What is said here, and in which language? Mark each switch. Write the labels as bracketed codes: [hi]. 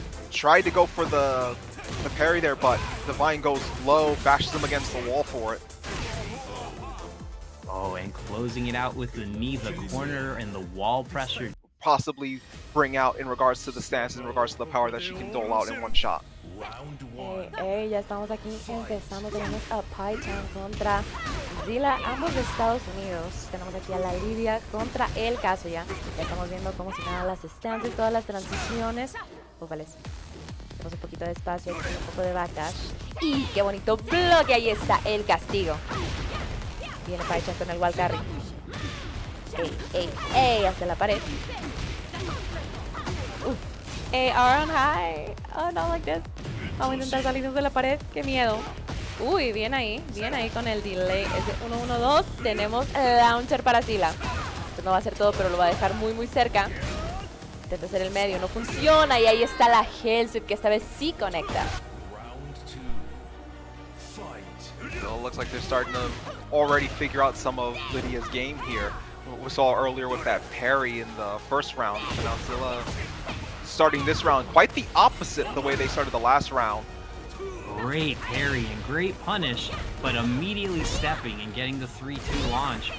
[en] Tried to go for the parry there, but Divine goes low, bashes him against the wall for it. Oh, and closing it out with the knee, the corner, and the wall pressure. Possibly bring out in regards to the stance, in regards to the power that she can dole out in one shot. [es] Ya estamos aquí empezando. Tenemos a Python contra Zilla, ambos de Estados Unidos. Tenemos aquí a la Lidia contra el Kazuya. Ya estamos viendo cómo se ganan las stances, todas las transiciones. Ufales. Tenemos un poquito de espacio, aquí un poco de backdash. Y qué bonito bloque, ahí está el castigo. Viene Python con el wall carry. Ey, hacia la pared. [en] AR on high. Oh, no, like this. [es] Vamos a intentar salirnos de la pared. Qué miedo. Uy, bien ahí con el delay. Ese 1-1-2. Tenemos launcher para Zilla. Esto no va a ser todo, pero lo va a dejar muy, muy cerca. Intenta hacer el medio, no funciona. Y ahí está la Hellsweep, que esta vez sí conecta. [en] So it looks like they're starting to already figure out some of Lydia's game here. We saw earlier with that parry in the first round. And now Zilla starting this round quite the opposite of the way they started the last round. Great parry and great punish, but immediately stepping and getting the 3-2 launch.